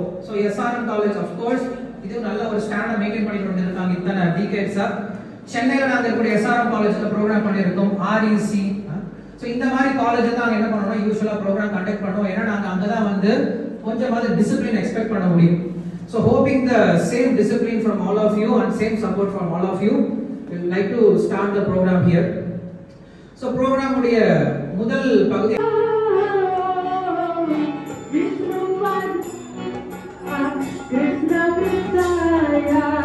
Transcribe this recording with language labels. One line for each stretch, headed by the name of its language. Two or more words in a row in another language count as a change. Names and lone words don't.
English: so SRM college of course
Tamil: இது நல்ல ஒரு
English: standard maintain
Tamil: பண்ணிட்டு வந்திருக்காங்க இத்தனை டிகேட்ஸா. சென்னையில நாங்க இருக்கக்கூடிய எஸ்ஆர்எம் காலேஜ்ல ப்ரோக்ராம் பண்ணியிருக்கோம். ஆர்இசி சோ இந்த மாதிரி காலேஜ் தான் என்ன பண்ணோம்னா
English: usually program conduct
Tamil: பண்ணுவோம். ஏன்னா நாங்க அங்கதான் வந்து கொஞ்சமாவது
English: discipline expect
Tamil: பண்ண முடியும்.
English: So hoping the same discipline from all of you and same support from all of you, we would like to start the program here. So program
Tamil: உடைய முதல் பகுதி Krishna Krishna